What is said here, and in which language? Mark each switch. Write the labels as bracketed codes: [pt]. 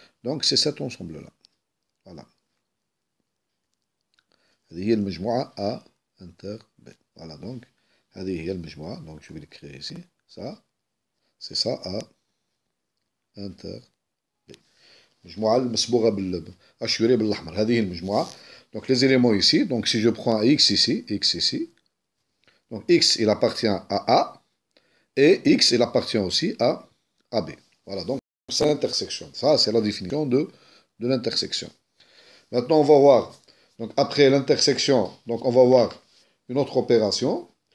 [fr] Donc c'est cet ensemble-là. Voilà. [ar] هذه هي المجموعة A inter B. [fr] Voilà donc. [ar] هذه هي المجموعة. [fr] Donc je vais l'écrire ici. Ça. C'est ça A inter B. [ar] المجموعة المصبوغة بالأشوري بالأحمر. هذه هي المجموعة. [fr] Donc les éléments ici. Donc si je prends X ici. Donc X il appartient à A. Et X, il appartient aussi à AB. Voilà, donc c'est l'intersection. Ça, c'est la définition de l'intersection. Maintenant, on va voir, donc après l'intersection, donc on va voir une autre opération.